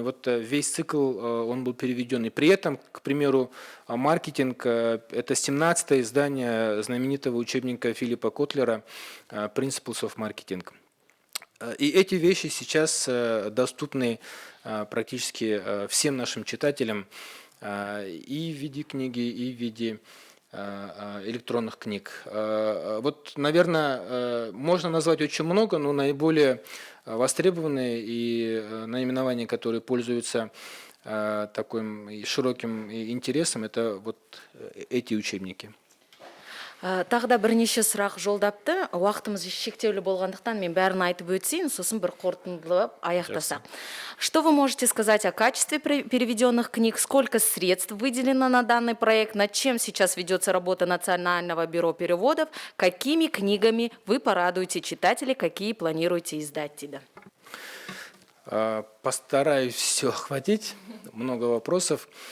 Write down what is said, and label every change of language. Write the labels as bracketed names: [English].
[Russian] Вот весь цикл он был переведен. И при этом, к примеру, маркетинг – это 17-е издание знаменитого учебника Филиппа Котлера «Principles of Marketing». И эти вещи сейчас доступны практически всем нашим читателям и в виде книги, и в виде электронных книг. Вот, наверное, можно назвать очень много, но наиболее востребованные и наименования, которые пользуются таким широким интересом, это вот эти учебники. [Kazakh] Тағы да бірнеше сұрақ жолдапты. Уақытымыз шектеулі болғандықтан мен бәрін айтып өтсейін, сосын бір қорытындылап аяқтасақ. [Russian] Что вы можете сказать о качестве переведенных книг? Сколько средств выделено на данный проект? Над чем сейчас ведется работа Национального бюро переводов? Какими книгами вы порадуете читателей? Какие планируете издать? Постараюсь все охватить, много вопросов.